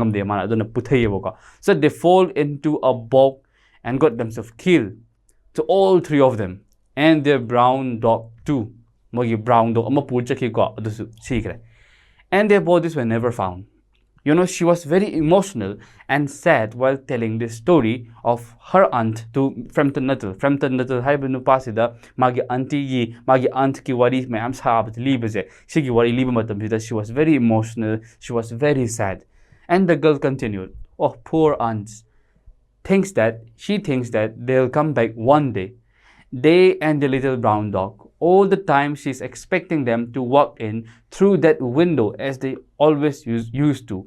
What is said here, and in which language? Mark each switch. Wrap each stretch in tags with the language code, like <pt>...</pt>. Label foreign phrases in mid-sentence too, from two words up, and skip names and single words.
<en>So they fall into a bog and got themselves killed. So all three of them and their brown dog too. Brown dog and their bodies were never found. She was very emotional and sad while telling this story of her aunt to Frampton Nuttall.</en> <mni>Frampton Nuttall haiba nupasida magi auntie magi aunt ki wari mayam sabat libaje. Shigi wari liba matamsida</mni> <en>she was very emotional, she was very sad. And the girl continued, oh, poor aunts. She thinks that they'll come back one day. They and the little brown dog. All the time she's expecting them to walk in through that window as they always used to.</en>